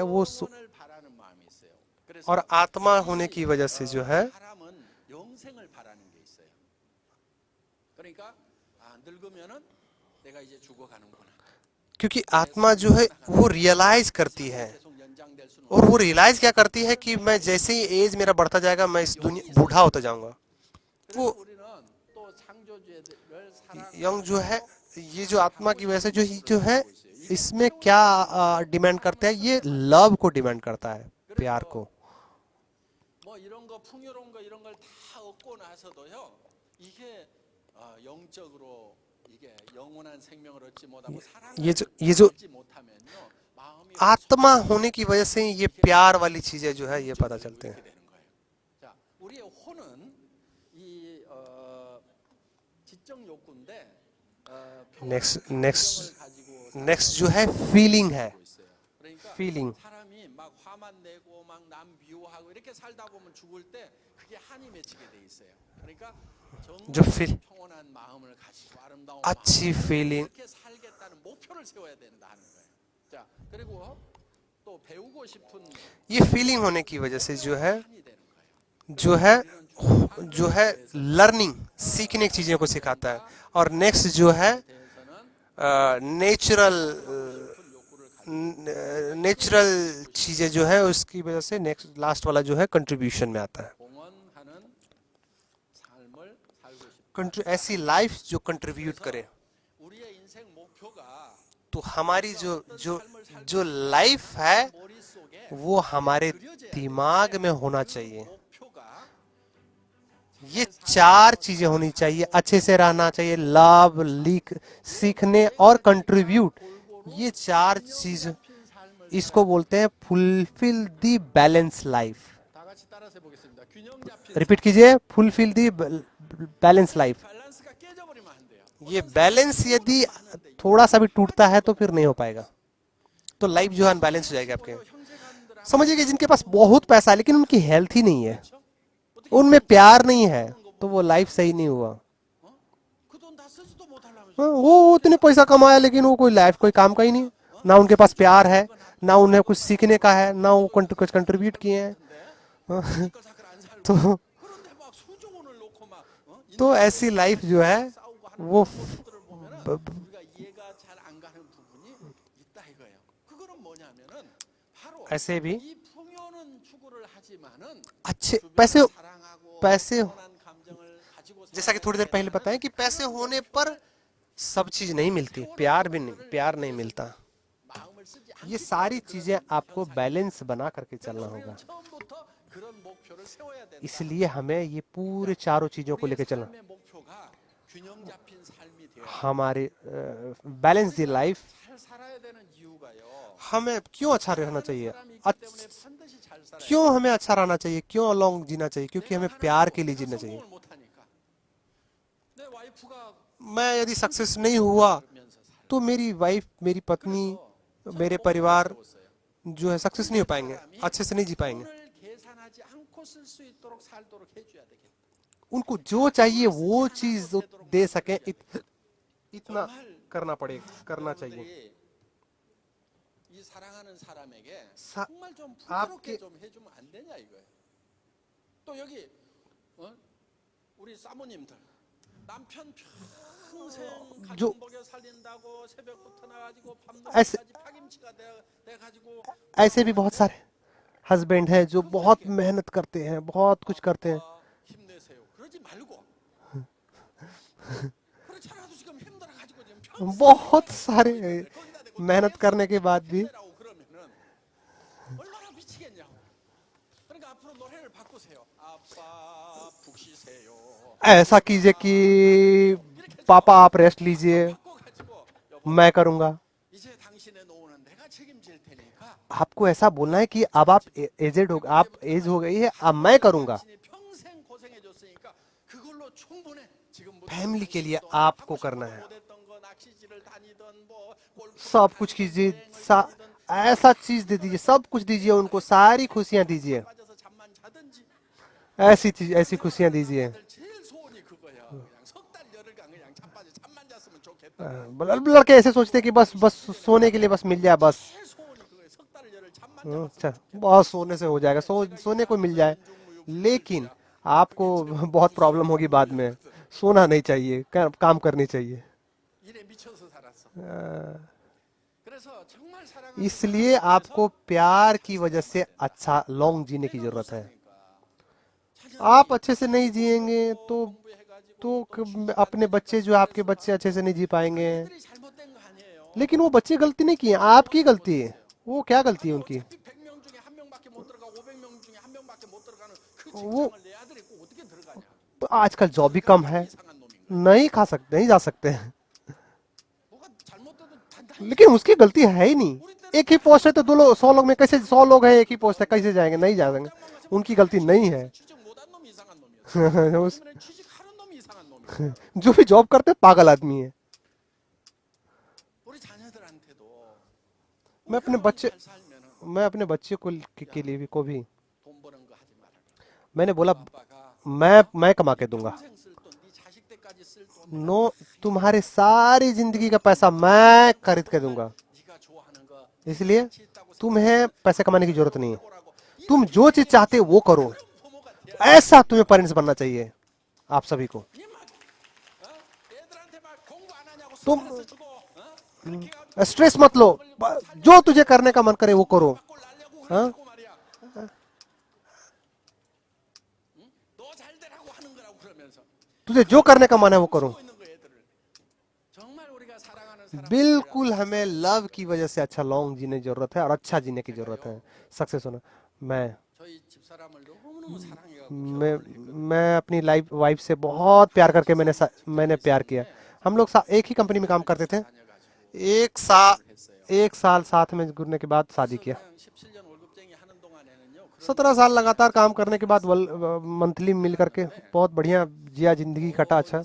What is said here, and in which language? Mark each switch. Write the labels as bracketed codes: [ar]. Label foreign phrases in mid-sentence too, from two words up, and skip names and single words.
[hi] वो और आत्मा होने की वजह से जो है, क्योंकि आत्मा जो है वो रियलाइज करती है, और वो रियलाइज क्या करती है कि मैं जैसे ही एज मेरा बढ़ता जाएगा मैं इस दुनिया बूढ़ा होता जाऊंगा। वो यंग जो है, ये जो आत्मा की वजह से जो है, इसमें क्या डिमांड करता है, ये लव को डिमांड करता है, प्यार को। [ko] 뭐 이런 거 풍요로운 거 이런 걸 다 얻고 나서도요. 이게 영적으로 이게 영원한 생명을 얻지 못하고 사랑을 얻지 못하면요. 마음이 [hi] आत्मा होने की वजह से ये प्यार वाली चीजें जो है ये पता चलते हैं. [ko] 되는 거예요. 자, 우리의 혼은 이 지적 욕구인데 [hi] नेक्स्ट जो है फीलिंग है. [ko] 그러니까 [hi] फीलिंग [ko] 사람이 막 화만 내고 막 남 미워하고 이렇게 살다 보면 죽을 때 그게 한이 맺히게 돼 있어요. 그러니까 [hi] जो फील [ko] 평온한 마음을 가지고 아름다운 [hi] अच्छी फीलिंग [ko] 이렇게 살겠다는 목표를 세워야 된다는 거예요. 자, 그리고 또 배우고 싶은 [hi] ये फीलिंग होने की वजह से जो है [ko] 한이 되는 거예요. [hi] जो है लर्निंग सीखने की चीजों को सिखाता है. और नेक्स्ट जो है नेचुरल चीजें जो है उसकी वजह से [en] next last [hi] वाला जो है कंट्रीब्यूशन में आता है. [ko] 공헌하는 삶을 살고 싶다. [hi] ऐसी लाइफ जो कंट्रीब्यूट करे. [ko] 우리의 인생 목표가 [hi] तो हमारी जो लाइफ है [ko] 머릿속에 [hi] वो हमारे दिमाग में होना चाहिए. [ko] 목표가 [hi] ये चार चीजें होनी चाहिए. अच्छे से रहना चाहिए, लव, सीखने और कंट्रीब्यूट. ये चार चीज इसको बोलते हैं [en] fulfill the balance life. [ko] 다 같이 따라서 해보겠습니다. 균형 잡힌 [hi] रिपीट कीजिए, [en] fulfill the balance life. [ko] 밸런스가 깨져버리면 안 돼요. [hi] ये बैलेंस यदि थोड़ा सा भी टूटता है तो फिर नहीं हो पाएगा. तो लाइफ जो है अनबैलेंस हो जाएगी आपके. [ko] 형제간들 [hi] समझिए कि जिनके पास बहुत पैसा है लेकिन उनकी हेल्थ ही नहीं है, उनमें प्यार नहीं है, तो वो लाइफ सही नहीं हुआ. [ko] 그돈 다 쓰지도 못하려면서 [hi] वो इतने पैसा कमाया लेकिन वो कोई लाइफ कोई काम का ही नहीं. ना उनके पास प्यार है, ना उन्हें कुछ सीखने का है, ना वो कुछ कंट्रीब्यूट किए हैं. [ko] 사कर 안 살고 [hi] तो [ko] 그런데 막 수조 원을 놓고 막 [hi] तो ऐसी लाइफ जो है [ko] 싸우고 하는 [hi] वो [ko] 모습들을 보면은 우리가 이해가 잘 안 가는 부분이 있다 이거예요. 그거는 뭐냐면은 바로 [hi] ऐसे भी [ko] 이 풍요는 추구를 하지만은 [hi] अच्छे [ko] 주변을 사랑하고 [hi] पैसे [ko] 편한 감정을 가지고 [hi] जैसा कि थोड़ी देर पहले बताया कि पैसे होने पर सब चीज नहीं मिलती, प्यार नहीं मिलता. [ko] 마음을 쓰지 [hi] ये सारी चीजें आपको बैलेंस बना करके चलना होगा. [ko] 처음부터 그런 목표를 세워야 된다. [hi] इसलिए हमें ये पूरे चारों चीजों को लेकर चलना. [ko] 삶의 목표가 균형 잡힌 삶이 되어 [hi] हमारे [en] balance the life. [ko] 잘 살아야 되는 이유가요. [hi] हमें क्यों अच्छा रहना चाहिए, [ko] 사람이 있기 때문에 반드시 잘 살아야 [hi] क्यों हमें अच्छा रहना चाहिए, क्यों लॉन्ग जीना चाहिए, क्योंकि हमें प्यार के लिए जीना चाहिए. [ko] 성공을 못하니까. 내 와이프가 [hi] मैं यदि सक्सेस नहीं हुआ [ko] 면서 살. [hi] तो मेरी वाइफ, मेरी पत्नी, मेरे परिवार जो है सक्सेस नहीं हो पाएंगे, अच्छे से नहीं जी पाएंगे. [ko] 돈을 계산하지 않고 쓸 수 있도록 살도록 해줘야 되겠다. [hi] उनको जो चाहिए वो चीज दे सके, इतना करना चाहिए. [ko] 여러분들이 이 사랑하는 사람에게 사- 정말 좀 [hi] आपके- [ko] 부드럽게 좀 해주면 안 되냐 이거예요. 또 여기 우리 사모님들 남편 평생 조- 가정 먹여 살린다고 새벽부터 나가지고 [hi] ऐसे- [ko] 밤늦게까지 파김치가 돼 가지고 [hi] ऐसे भी बहुत सारे हस्बैंड हैं जो बहुत मेहनत करते हैं, बहुत कुछ करते हैं. [ko] 힘내세요. 그러지 말고. 그렇잖아도 지금 힘들어 가지고 지금 평생 [hi] बहुत सारे [ko] 거기다 대고 [hi] मेहनत करने के बाद भी [ko] 힘내라고 그러면은 얼마나 미치겠냐고. 그러니까 앞으로 노래를 바꾸세요. 아빠 푹 쉬세요. [hi] ऐसा कीजिए कि पापा आप रेस्ट लीजिए, [ko] 바꿔가지고 여보 [hi] मैं करूंगा. [ko] 이제 당신의 노후는 내가 책임질 테니까 [hi] आपको ऐसा बोलना है कि अब आप एजेड हो, आप एज हो गई है, अब मैं करूंगा. [ko] 당신이 평생 고생해줬으니까 그걸로 충분해. 지금부터 [hi] फैमिली के लिए [ko] 또 [hi] आपको [ko] 하고 [hi] करना [ko] 싶어도 [hi] है. [ko] 못했던 거 낚시질을 다니던 뭐 골프 [hi] सब कुछ कीजिए, ऐसा चीज दे दीजिए, सब कुछ दीजिए उनको, सारी खुशियां दीजिए, [ko] 빠져서 잠만 자든지 [hi] ऐसी चीज, ऐसी खुशियां दीजिए. [ko] 제일 소원이 그거야. 그냥 석 달 열흘간 그냥 자빠져 잠만 잤으면 좋겠다. [hi] लड़के ऐसे सोचते हैं कि बस बस सोने के लिए बस मिल जाए बस. [ko] 제일 소원이 그거야. 석 달 열흘 잠만 [hi] अच्छा, बहुत सोने से हो जाएगा, सोने को मिल जाए. लेकिन आपको बहुत प्रॉब्लम होगी बाद में. सोना नहीं चाहिए, काम करनी चाहिए. [ko] 일에 미쳐서 살았어. अ, 그래서 정말 사랑하는 [hi] इसलिए आपको प्यार की वजह से अच्छा लॉन्ग जीने की जरूरत है. आप अच्छे से नहीं जिएंगे तो अपने बच्चे जो अपने बच्चे अच्छे से नहीं जी पाएंगे. [ko] 들이 잘못된 거 아니에요. [hi] लेकिन वो बच्चे गलती नहीं किए, आपकी गलती है. वो क्या गलती है उनकी? [ko] 100명 중에 한 명밖에 못 들어가 500명 중에 한 명밖에 못 들어가는 그 [hi] वो [ko] 직장을 내 아들이 꼭 어떻게 들어가냐? [hi] आजकल जॉब भी कम है, [ko] 이상한 놈인 거야. [hi] नहीं खा सकते, नहीं जा सकते हैं। [ko] 뭐가 잘못돼도 단단히 [hi] लेकिन उसकी गलती है ही नहीं। [ko] 우리 때는 [hi] एक ही पोस्ट है तो 100 लोग में कैसे 100 लोग हैं, एक ही पोस्ट है, कैसे जाएंगे, नहीं जाएंगे। उनकी गलती नहीं है। [ko] 취직 못한 놈이 이상한 놈이었어. [hi] उस- [ko] 요즘에는 취직하는 놈이 이상한 놈이야. [hi] जो भी जॉब करते हैं, पागल आदमी है। [ko] 우리 자녀들한테도 [hi] मैं अपने बच्चे [ko] 잘 살면은 [hi] मैं अपने बच्चे के लिए भी को भी [ko] 돈 버는 거 하지 말아라. [hi] मैंने बोला [ko] 아빠가 [hi] मैं कमा के दूंगा। [ko] 평생 쓸 돈, 네 자식 때까지 쓸 돈, [hi] नो, तुम्हारे सारी जिंदगी का पैसा मैं खरीद के दूंगा। [ko] 네가 좋아하는 거 [hi] इसलिए [ko] 같이 있다고 [hi] तुम्हें पैसे कमाने की जरूरत नहीं है। [ko] 생각하고 [hi] तुम जो चीज चाहते हो वो करो। [ko] 부모가 돼야 [hi] ऐसा तुम्हें पेरेंट्स बनना चाहिए, आप सभी को। [ko] 애들한테 막 공부 안 하냐고 [hi] तुम [ko] 스트레스 주고 그렇게 해가지고 [hi] स्ट्रेस मत लो, जो तुझे करने का मन करे वो करो। [ko] 꼴 날려고 어? 그러고 말이야. 너 잘 되라고 하는 거라고 그러면서 [hi] तुझे जो करने का मन है वो करो। [ko] 하고 있는 거 애들을. 정말 우리가 사랑하는 사람 [hi] बिल्कुल हमें लव की वजह से अच्छा लॉन्ग जीने की जरूरत है और अच्छा जीने की जरूरत है। सक्सेस होना। [ko] 저희 집사람을 너무너무 사랑해가지고 [hi] मैं अपनी वाइफ से बहुत प्यार करके मैंने प्यार किया। हम लोग एक ही कंपनी में काम करते थे। [ko] 다녀가지고 [hi] एक साल साथ में जुड़ने के बाद शादी किया। [ko] 그냥 17년 월급쟁이 하는 동안에는요. [hi] 17 साल लगातार काम करने के बाद मंथली मिल करके बहुत बढ़िया जिया, जिंदगी कटा अच्छा।